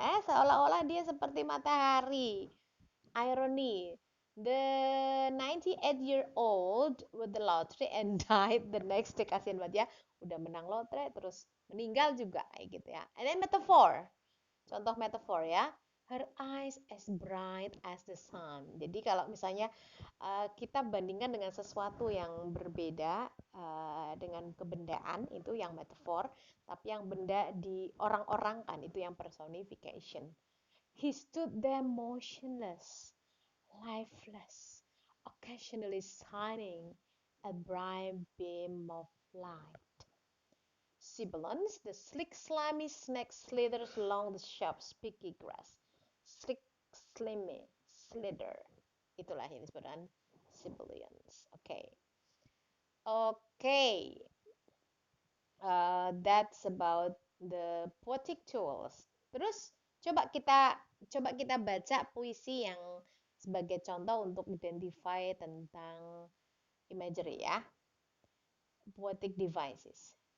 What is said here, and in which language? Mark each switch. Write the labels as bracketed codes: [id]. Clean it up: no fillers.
[id] Seolah-olah dia seperti matahari. [en] Irony, the 98-year-old with the lottery and died the next day. [id] Kasian banget ya, udah menang lotre terus meninggal juga kayak gitu ya. [en] And then metaphor, contoh metaphor ya. Her eyes as bright as the sun. [id] Jadi kalau misalnya kita bandingkan dengan sesuatu yang berbeda dengan kebendaan, itu yang metaphor, tapi yang benda di orang-orang kan itu yang personification. [en] He stood there motionless, lifeless, occasionally shining a bright beam of light. Sibilance, the slick, slimy snake slithers along the sharp, spiky grass. Slick, slimy, slither. [id] Itulah yang disebut dengan sibilance. Oke. Oke. [en] That's about the poetic tools. [id] Terus coba kita baca puisi yang sebagai contoh untuk identify tentang imagery ya. [en] Poetic devices.